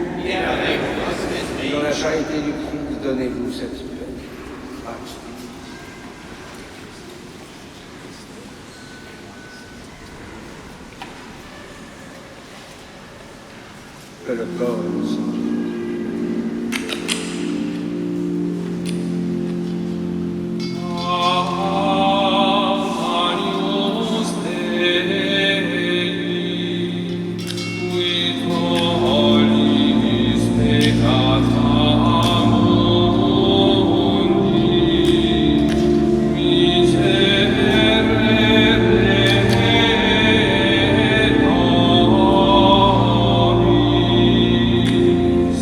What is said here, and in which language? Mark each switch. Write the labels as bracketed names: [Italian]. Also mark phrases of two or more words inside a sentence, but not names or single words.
[French] Et avec votre esprit. Dans la charité du Christ, donnez-vous cette paix. Amen. Que le corps nous sanctifie. [Latin] Agnus Dei, qui tollis peccata mundi, miserere nobis.